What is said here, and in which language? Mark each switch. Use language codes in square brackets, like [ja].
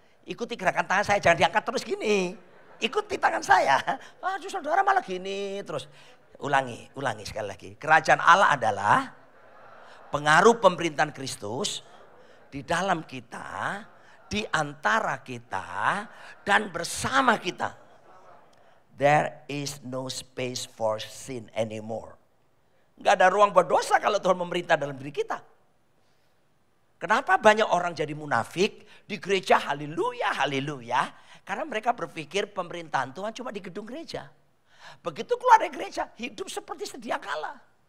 [id] Ikuti gerakan tangan saya, jangan diangkat terus gini. Ikuti tangan saya. Saudara malah gini terus. Ulangi sekali lagi. Kerajaan Allah adalah pengaruh pemerintahan Kristus di dalam kita, di antara kita, dan bersama kita. [en] There is no space for sin anymore. [id] Enggak ada ruang berdosa kalau Tuhan memerintah dalam diri kita. Kenapa banyak orang jadi munafik di gereja? Haleluya, haleluya. Karena mereka berpikir pemerintahan Tuhan cuma di gedung gereja. Begitu keluar dari gereja, hidup seperti sedia kala.